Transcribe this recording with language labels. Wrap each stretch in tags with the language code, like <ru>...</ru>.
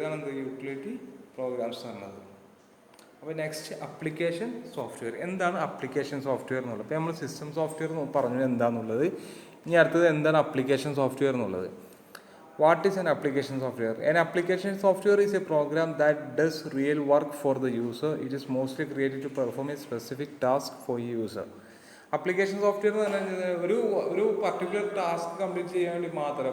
<ml>ഇതാണ് എന്ത് utility programmes എന്നുള്ളത്. അപ്പോൾ നെക്സ്റ്റ് അപ്ലിക്കേഷൻ സോഫ്റ്റ്വെയർ. എന്താണ് അപ്ലിക്കേഷൻ സോഫ്റ്റ്വെയർ എന്നുള്ളത്? ഇപ്പോൾ നമ്മൾ സിസ്റ്റം സോഫ്റ്റ്വെയർ പറഞ്ഞു എന്താണെന്നുള്ളത്. ഇനി അടുത്തത് എന്താണ് അപ്ലിക്കേഷൻ സോഫ്റ്റ്വെയർ എന്നുള്ളത്.</ml> <en>What is an application software? An application software is a program that does real work for the user. It is mostly created to perform a specific task for a user.</en> <ml>Application software എന്ന് പറഞ്ഞാൽ ഒരു particular task complete ചെയ്യാൻ വേണ്ടി മാത്രം.</ml>